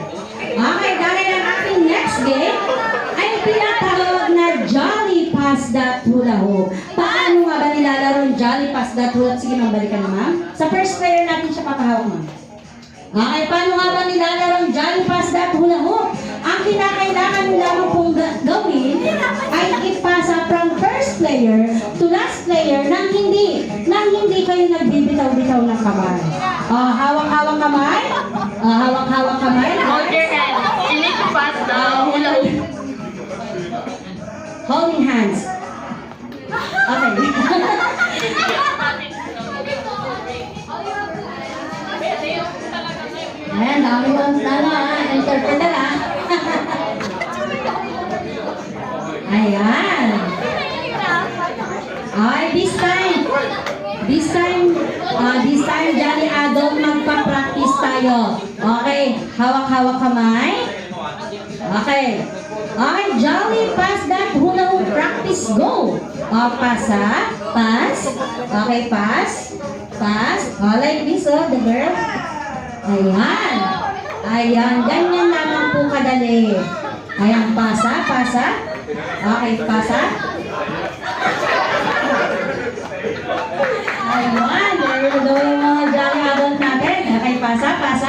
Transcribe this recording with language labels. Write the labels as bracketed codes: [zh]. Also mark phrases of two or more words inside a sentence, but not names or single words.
[tl] Okay, dahil ang ating next game ay pinatawag na Jolly Pass That Hula Hoop. Paano nga ba nilalaro yung Jolly Pass That Hula Hoop? Sige, ma'am, balikan na, ma'am. Sa [en] first player [tl] natin siya papahawak, ma'am. Okay, paano nga ba nilalaro yung Jolly Pass That Hula Hoop? Ang kinakailangan mo lamang pong gawin ay ipasa [en] from first player to last player [tl] nang hindi kayo nagbibitaw-bitaw ng kamay. Hawak-hawak kamay. Hawak-hawak kamay. [en] Hold your hand. You need to pass the hula hoop. Holding hands. Okay. [tl] Ayan, dami kong interpreter ha. Ayan. Ay, [en] this time, Jolly Adult, [tl] magpa-practice tayo. Okay, hawak-hawak kamay. Okay. [en] Okay, Jolly, pass that hula hoop, practice, go. Pasa, pass. Okay, pass. Like this, the girl. [tl] Ayan. Ayan, ganyan naman po kadali. Ayan, pasa. Okay, pasa. Ayan, [en] there you go [tl] yung mga Jolly Adult natin. Okay, pasa.